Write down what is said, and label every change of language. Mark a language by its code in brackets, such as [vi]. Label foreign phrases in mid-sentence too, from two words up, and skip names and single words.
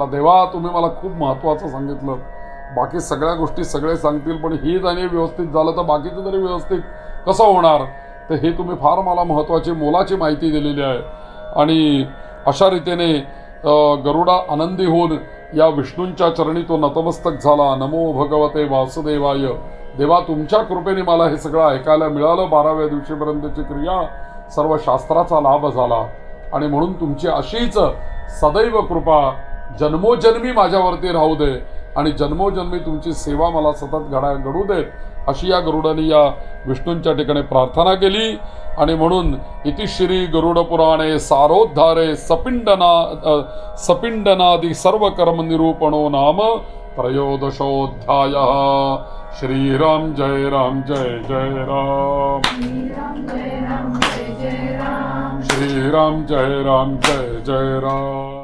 [mr] देवा, तुम्ही मला खूप महत्त्वाचं सांगितलं. बाकी सगळ्या गोष्टी सगळे सांगतील, पण ही जाणे व्यवस्थित झालं तर बाकीचं तरी व्यवस्थित कसं होणार? तर हे तुम्ही फार मला महत्त्वाची मोलाची माहिती दिलेली आहे. आणि अशा रीतीने गरुडा आनंदी होऊन या विष्णूंच्या चरणी तो नतमस्तक झाला. [sa] नमो भगवते वासुदेवाय. [mr] देवा, तुमच्या कृपेने मला हे सगळं ऐकायला मिळालं. 12व्या दिवशीपर्यंतची क्रिया, सर्व शास्त्राचा लाभ झाला. आणि म्हणून तुमची अशीच सदैव कृपा जन्मोजन्मी माझ्यावरती राहू दे आणि जन्मोजन्मी तुमची सेवा मला सतत घडू देत, अशी या गरुडाने या विष्णूंच्या ठिकाणी प्रार्थना केली. [sa] आणि म्हणून इतिश्री गरुड पुराणे सारोद्धारे सपिंडनादि सर्व कर्म निरूपणो नाम त्रयोदशोऽध्याय. श्रीराम जय राम जय जय राम. श्रीराम जय राम जय जय राम. श्रीराम जय राम जय जय राम.